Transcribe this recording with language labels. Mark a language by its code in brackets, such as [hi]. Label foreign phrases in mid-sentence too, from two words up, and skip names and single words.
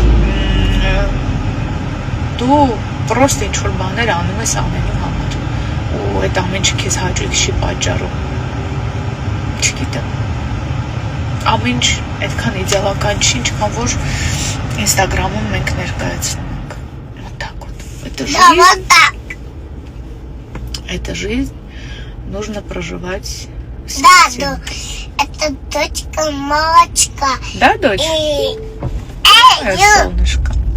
[hy] դու պրոստ ինչ-որ բաներ անում ես անելու համար ու այդ ամեն ինչը քեզ հաճույք չի պատճառում, չգիտեմ, ամեն ինչ այդքան իդեալական չի, ինչքան որ ինստագրամում մենք ներկայացնում ենք։ Это [ru] Да, жизнь, вот так. это жизнь, нужно проживать в Да, свете. это дочка, мамочка. Да, дочь? И... Моё солнышко.